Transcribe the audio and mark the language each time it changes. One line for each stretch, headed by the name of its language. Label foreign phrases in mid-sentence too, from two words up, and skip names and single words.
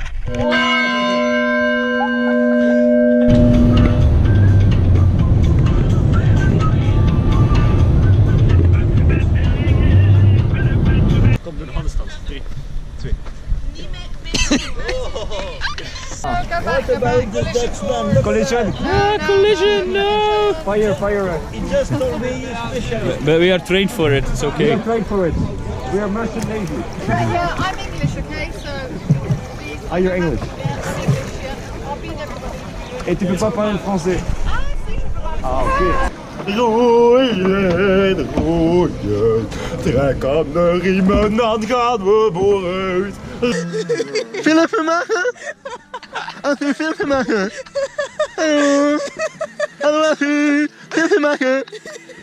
Dutch: Kom door de handstand. 3, 2.
English: Collision! Ah, collision, no! Fire, fire! He just told me you special. But we are trained for it, it's We okay. are trained for it. We are merchant navy. Yeah, I'm English, okay? So. Ah, you're English. Yeah, I'm English, yeah. I'll beat everybody.
French: Et tu peux pas parler le français? Ah, si, je peux parler. Ah, ok.
Dutch: Roeien, roeien, trek aan de riemen, dan gaan we vooruit. Filmpje maken? Als u filmpje maken? Hallo? Hallo, als u filmpje maken?